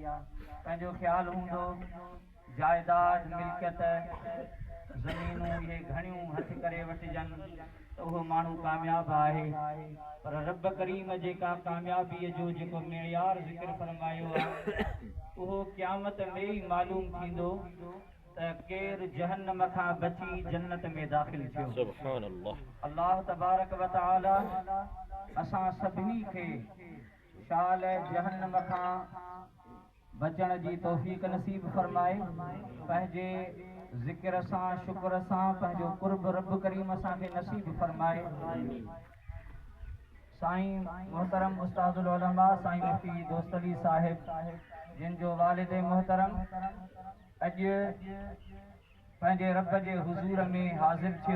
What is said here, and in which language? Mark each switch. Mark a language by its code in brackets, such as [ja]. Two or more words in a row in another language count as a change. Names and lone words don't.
[sd] पंहिंजो ख़्यालु हूंदो जाइदाद मिल्कियत ज़मीनूं इहे घणियूं हथ करे वठिजनि त उहो माण्हू कामयाबु आहे। पर रब करीम जेका कामयाबीअ जो जेको मेयार ज़िक्र फरमायो आहे उहो क़यामत में ई मालूम थींदो त केरु जहन्नम खां बची जन्नत में दाख़िल थियो। [ar] سبحان الله. الله تبارك وتعالى [sd] असां सभिनी खे शाल जहन्नम खां बचण जी तौफ़ीक़ नसीब फरमाए। पंहिंजे ज़िक्र सां शुक्र सां पंहिंजो क़ुर्ब रब करीम असांखे नसीब फरमाए। साईं मोहतरम [ar] استاذ العلماء [sd] साईं मुफ्ती दोस्त अली साहिब जिन जो वालिद मोहतरम अॼु पंहिंजे रब जे हुज़ूर में हाज़िर थियो।